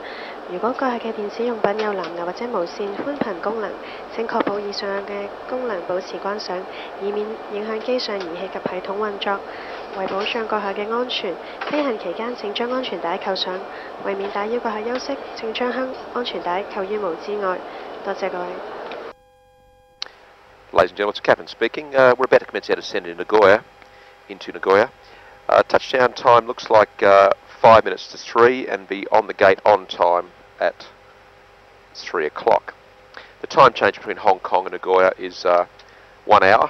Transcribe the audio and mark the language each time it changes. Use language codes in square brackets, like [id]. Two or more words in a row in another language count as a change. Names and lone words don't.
[yue] 如果閣客嘅電子用品有藍牙或者無線寬頻功能，請確保以上嘅功能保持關上，以免影響機上儀器及系統運作。為保障閣客嘅安全，飛行期間請將安全帶扣上。為免打擾閣客休息，請將安全帶扣於帽之外。多謝各位。 [en] Ladies and gentlemen, it's Captain speaking. We're about to commence our descent into Nagoya. Touchdown time looks like 5 minutes to 3 and be on the gate on time at 3 o'clock. The time change between Hong Kong and Nagoya is 1 hour.